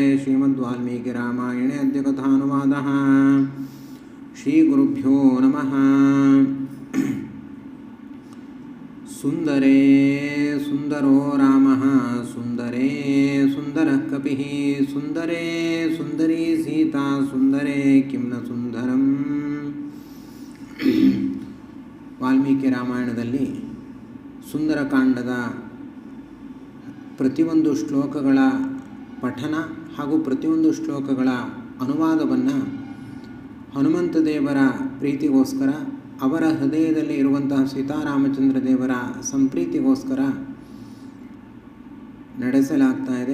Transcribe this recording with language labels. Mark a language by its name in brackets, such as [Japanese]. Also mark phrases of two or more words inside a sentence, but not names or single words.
[Sanskrit] ಶ್ರೀಮದ್ವಾಲ್ಮೀಕಿ ರಾಮಾಯಣೇ ಅದ್ಯ ಕಥಾನುವಾದಃ. ಶ್ರೀಗುರುಭ್ಯೋ ನಮಃ. ಸುಂದರೇ ಸುಂದರೋ ರಾಮಃ ಸುಂದರೇ ಸುಂದರಃ ಕಪಿಃ ಸುಂದರೇ ಸುಂದರೀ ಸೀತಾ ಸುಂದರೇ ಕಿಂ ನ ಸುಂದರಂ. [Kannada] ವಾಲ್ಮೀಕಿ ರಾಮಾಯಣದಲ್ಲಿ ಸುಂದರಕಾಂಡದ ಪ್ರತಿಯೊಂದು ಶ್ಲೋಕಗಳ ಪಠನ ಹಾಗೂ ಪ್ರತಿಯೊಂದು ಶ್ಲೋಕಗಳ ಅನುವಾದವನ್ನು ಹನುಮಂತ ದೇವರ ಪ್ರೀತಿಗೋಸ್ಕರ, ಅವರ ಹೃದಯದಲ್ಲಿ ಇರುವಂತಹ ಸೀತಾರಾಮಚಂದ್ರ ದೇವರ ಸಂಪ್ರೀತಿಗೋಸ್ಕರ ನಡೆಸಲಾಗ್ತಾ ಇದೆ.